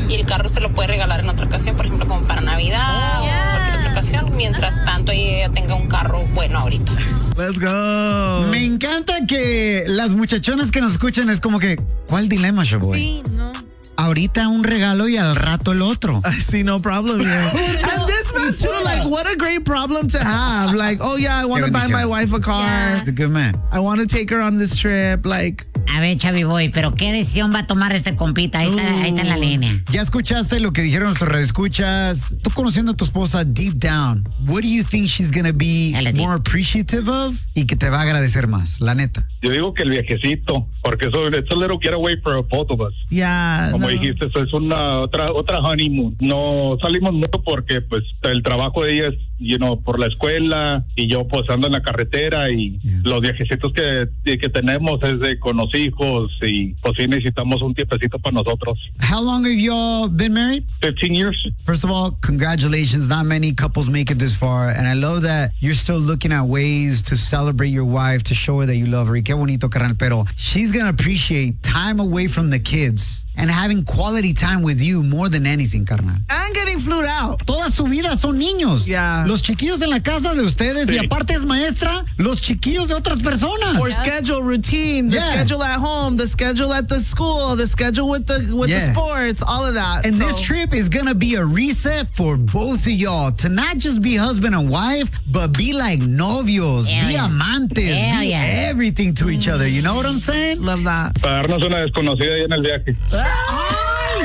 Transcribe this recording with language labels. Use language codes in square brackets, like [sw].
[es] Y el carro se lo puede regalar en otra ocasión, por ejemplo, como para Navidad o cualquier otra ocasión, mientras tanto ella tenga un carro bueno ahorita. [en] Let's go. [es] Me encanta que las muchachonas que nos escuchan es como que, ¿cuál dilema, Sha'Boy? Sí, no. Ahorita un regalo y al rato el otro. [en] I see no problem. Yeah. And this man too, like, what a great problem to have. Like, oh yeah, I want to buy my wife a car. He's a good man. I want to take her on this trip. Like, [es] a ver, Chavi Boy, pero ¿qué decisión va a tomar este compita? Ahí está la línea. Ya escuchaste lo que dijeron nuestros radioescuchas. Tú conociendo a tu esposa [en] deep down, what do you think she's going to be more appreciative of? [es] Y que te va a agradecer más, la neta. Yo digo que el viajecito, porque eso es [en] a little getaway for both of us. Yeah. [es] Como dijiste, eso es una otra honeymoon. No salimos mucho porque pues el trabajo de ella es, [en] you know, [es] por la escuela, y yo pues ando en la carretera, y los viajecitos que tenemos es de con los hijos, y pues sí necesitamos un tiempecito para nosotros. [en] How long have you all been married? 15 years. First of all, congratulations. Not many couples make it this far, and I love that you're still looking at ways to celebrate your wife, to show her that you love her. [es] Qué bonito, carnal, pero [en] she's gonna appreciate time away from the kids and having quality time with you more than anything, carnal. And getting flued out. [es] Toda su vida son niños. [en] Yeah. [es] Los chiquillos en la casa de ustedes, sí. Y aparte es maestra, los chiquillos de otras personas. [en] Or schedule, routine, the schedule at home, the schedule at the school, the schedule with the sports, all of that. And this trip is gonna be a reset for both of y'all to not just be husband and wife, but be like [es] novios, amantes, [en] everything to each other. You know what I'm saying? Love that. [es] Para darnos una desconocida ahí en el viaje.